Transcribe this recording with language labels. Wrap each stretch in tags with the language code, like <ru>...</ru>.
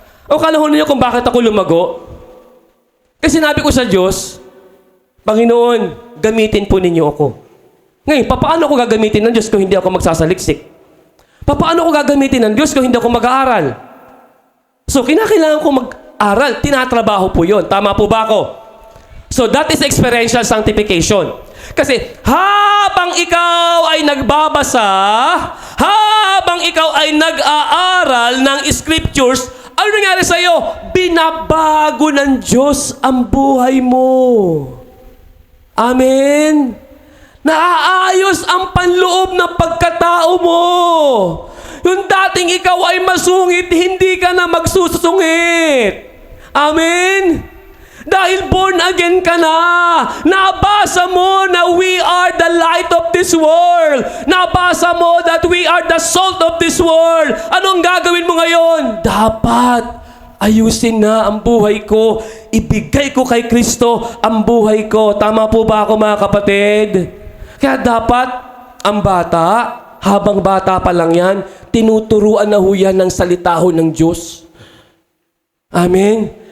<tl>O kalahon niyo kung bakit ako lumago? Kasi sinabi ko sa Diyos, Panginoon, gamitin po ninyo ako. Ngayon, paano ko gagamitin ng Diyos kung hindi ako magsasaliksik? Paano ko gagamitin ng Diyos kung hindi ako mag-aaral? So, kinakailangan ko mag-aral. Tinatrabaho po yun. Tama po ba ako?</tl> <en>So, that is experiential sanctification.</en> <tl>Kasi, habang ikaw ay nagbabasa, habang ikaw ay nag-aaral ng scriptures, ano nangyari sa'yo? Binabago ng Diyos ang buhay mo. Amen? Naaayos ang panloob ng pagkatao mo. Yung dating ikaw ay masungit, hindi ka na magsusungit. Amen? Dahil born again ka na. Nabasa mo na</tl> <en>we are the light of this world.</en> <tl>Nabasa mo</tl> <en>that we are the salt of this world.</en> <tl>Anong gagawin mo ngayon? Dapat ayusin na ang buhay ko. Ibigay ko kay Kristo ang buhay ko. Tama po ba ako, mga kapatid? Kaya dapat ang bata, habang bata pa lang yan, tinuturuan na ho yan ng salita ho ng Diyos. Amen?</tl>